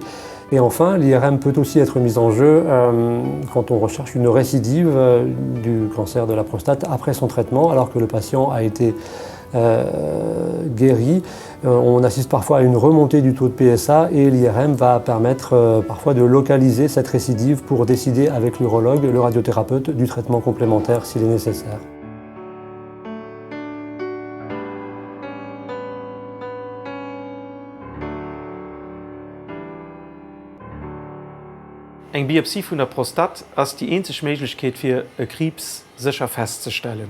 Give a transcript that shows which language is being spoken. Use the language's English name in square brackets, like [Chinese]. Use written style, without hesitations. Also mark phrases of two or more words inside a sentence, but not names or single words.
[French] Et enfin, l'IRM peut aussi être mise en jeu quand on recherche une récidive du cancer de la prostate après son traitement, alors que le patient a été guéri. On assiste parfois à une remontée du taux de PSA et l'IRM va permettre parfois de localiser cette récidive pour décider avec l'urologue, le radiothérapeute, du traitement complémentaire s'il est nécessaire. [German] Eine Biopsie von der Prostat ist die einzige Möglichkeit für einen Krebs sicher festzustellen.